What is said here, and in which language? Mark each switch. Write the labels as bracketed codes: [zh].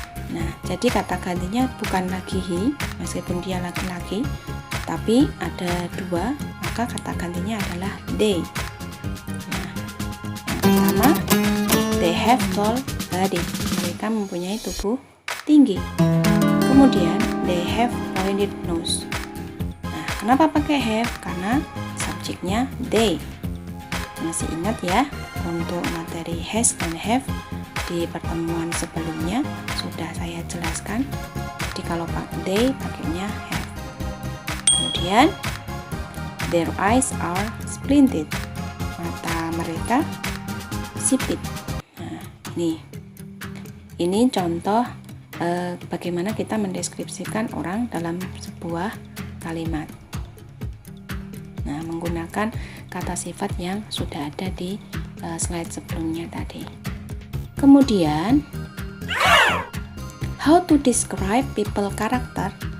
[id] Nah, jadi kata gantinya bukan lagi he, meskipun dia laki-laki, tapi ada dua, maka kata gantinya adalah they. Nah, yang pertama, [en] they have tall body. [id] Mereka mempunyai tubuh tinggi. Kemudian, [en] they have pointed nose. [id] Nah, kenapa pakai have? Karena subjeknya they. Masih ingat ya, untuk materi has dan have di pertemuan sebelumnya sudah saya jelaskan. Jadi kalau they pakainya have. Kemudian [en] their eyes are slanted. [id] Mata mereka sipit. Nah, ini contoh bagaimana kita mendeskripsikan orang dalam sebuah kalimat. Nah, menggunakan kata sifat yang sudah ada di slide sebelumnya tadi. Kemudian, [en] how to describe people character?